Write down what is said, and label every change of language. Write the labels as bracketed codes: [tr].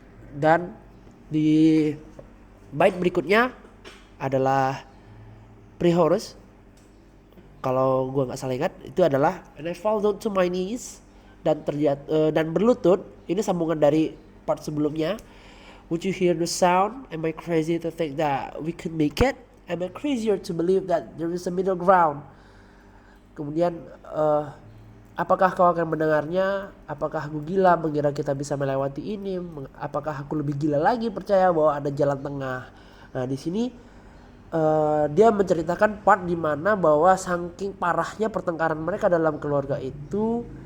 [id] Dan di bait berikutnya adalah pre-chorus, kalau gue nggak salah ingat itu adalah [en] and I fall down to my knees, [id] dan dan berlutut. Ini sambungan dari part sebelumnya. [en] Would you hear the sound? Am I crazy to think that we could make it? Am I crazier to believe that there is a middle ground? [id] Kemudian apakah kau akan mendengarnya? Apakah aku gila mengira kita bisa melewati ini? Apakah aku lebih gila lagi percaya bahwa ada jalan tengah? Nah, di sini dia menceritakan part di mana bahwa saking parahnya pertengkaran mereka dalam keluarga itu,